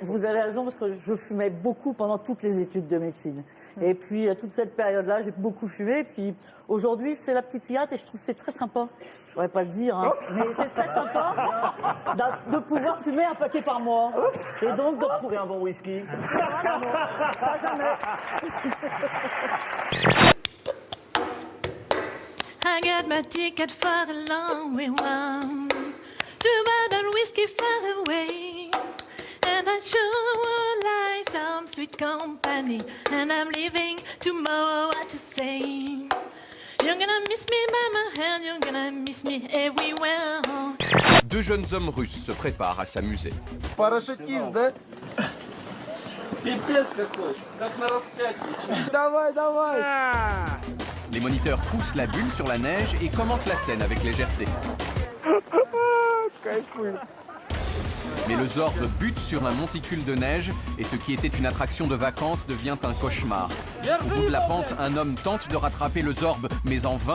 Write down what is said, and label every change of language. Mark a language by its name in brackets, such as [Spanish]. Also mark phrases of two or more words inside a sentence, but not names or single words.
[French] Vous avez raison, parce que je fumais beaucoup pendant toutes les études de médecine. Et puis, à toute cette période-là, j'ai beaucoup fumé. Puis, aujourd'hui, c'est la petite cigarette et je trouve que c'est très sympa. Je ne saurais pas le dire, hein, mais c'est très sympa de pouvoir fumer un paquet par mois. Et donc, de retrouver un bon whisky. Ça, jamais. [English] I got my ticket for the long way round to modern whiskey far away, and I sure would like some sweet company, and I'm leaving tomorrow. What to say? You're gonna miss me by my hand, you're gonna miss me everywhere. [French] Deux jeunes hommes russes se préparent à s'amuser. [Russian] Парашютист, да? Пипец какой, как на распятии. Давай, давай. [French] Les moniteurs poussent la bulle sur la neige et commentent la scène avec légèreté. Mais le Zorb bute sur un monticule de neige et ce qui était une attraction de vacances devient un cauchemar. Au bout de la pente, un homme tente de rattraper le Zorb, mais en vain.